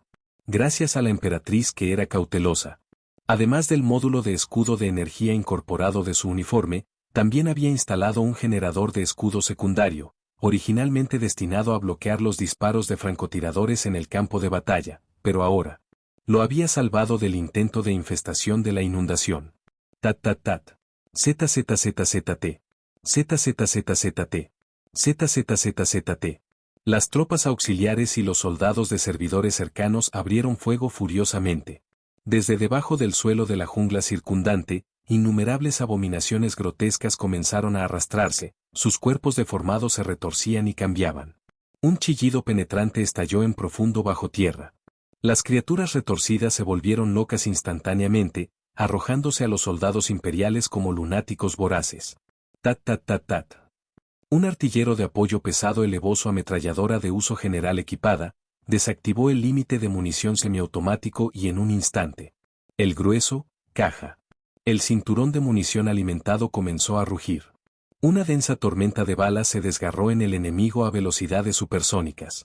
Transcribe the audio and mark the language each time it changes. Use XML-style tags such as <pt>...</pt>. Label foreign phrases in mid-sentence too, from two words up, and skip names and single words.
<es>Gracias a la emperatriz que era cautelosa. Además del módulo de escudo de energía incorporado de su uniforme, también había instalado un generador de escudo secundario, originalmente destinado a bloquear los disparos de francotiradores en el campo de batalla, pero ahora lo había salvado del intento de infestación de la inundación. Tat tat tat. ZZZZT. ZZZZT. ZZZZT. Las tropas auxiliares y los soldados de servidores cercanos abrieron fuego furiosamente. Desde debajo del suelo de la jungla circundante, innumerables abominaciones grotescas comenzaron a arrastrarse, sus cuerpos deformados se retorcían y cambiaban. Un chillido penetrante estalló en profundo bajo tierra. Las criaturas retorcidas se volvieron locas instantáneamente, arrojándose a los soldados imperiales como lunáticos voraces. Tat tat tat tat. Un artillero de apoyo pesado elevó su ametralladora de uso general equipada, desactivó el límite de munición semiautomático y en un instante, el grueso, caja. El cinturón de munición alimentado comenzó a rugir. Una densa tormenta de balas se desgarró en el enemigo a velocidades supersónicas.</es>